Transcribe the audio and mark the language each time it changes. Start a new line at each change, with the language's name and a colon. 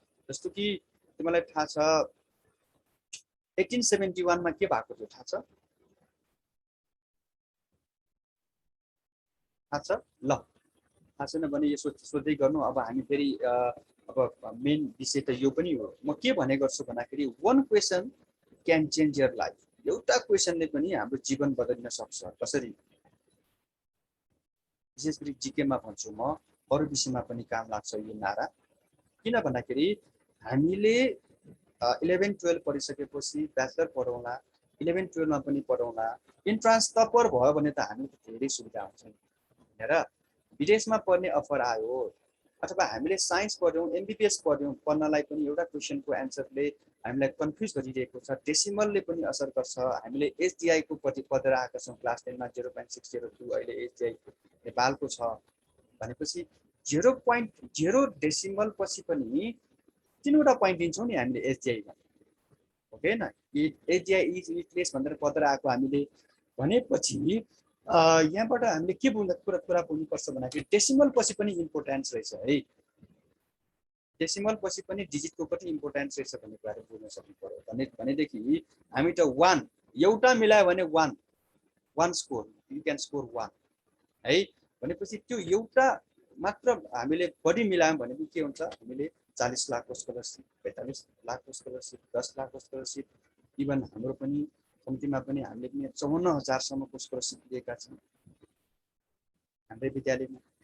Nepali: जस्तो कि तिमीलाई थाहा छ 1871 मा के भएको थियो थाहा छ? थाहा छ? ल थाहा छैन भने यो सोध्दै गर्नु। अब हामी फेरि अब मेन विषय त यो पनि हो। म के भने गर्छु भन्दाखेरि
English: one question can change your life।
Nepali: एउटा क्वेसनले पनि हाम्रो जीवन बदलिन सक्छ। कसरी? विशेष गरी जीकेमा भन्छु म, अरू विषयमा पनि काम लाग्छ यो नारा। किन भन्दाखेरि हामीले 11-12 पढिसकेपछि ब्याचलर पढौँला, 11-12 मा पनि पढौँला, इन्ट्रान्स टपर भयो भने त हामी धेरै सुविधा हुन्छ हेर। विदेशमा पढ्ने अफर आयो अथवा हामीले साइन्स पढ्यौँ, एमबिबिएस पढ्यौँ, पढ्नलाई पनि एउटा क्वेसनको एन्सरले हामीलाई कन्फ्युज गरिरहेको छ। डेसिमलले पनि असर गर्छ। हामीले एसडिआई को पढेर आएका छौँ क्लास 10 मा 0.602, अहिले एसडिआई नेपालको छ भनेपछि 0.0 डेसिमल पछि पनि 3वटा पोइन्ट दिन्छौँ नि हामीले एसडिआईमा, हो कि हैन? एसडिआई इज रिप्लेस भनेर पढेर आएको हामीले भनेपछि यहाँबाट हामीले के कुरा बुझ्नुपर्छ भन्दाखेरि डेसिमल पछि पनि इम्पोर्टेन्स रहेछ है। डेसिमल पछि पनि डिजिटको पनि इम्पोर्टेन्स रहेछ भन्ने कुरा बुझ्न सक्नु पर्यो। भनेदेखि हामी त 1 एउटा मिलायो भने 1 स्कोर,
English: you can score 1
Nepali: है। भनेपछि त्यो एउटा मात्र हामीले बढी मिलायौँ भनेको के हुन्छ? हामीले 40 लाखको स्कलरसिप, 45 लाखको स्कलरसिप, 10 लाखको स्कलरसिप, इभन हाम्रो पनि कम्तीमा पनि हामीले पनि 54,000 सम्मको स्कलरसिप दिएका छौँ हाम्रै विद्यालयमा।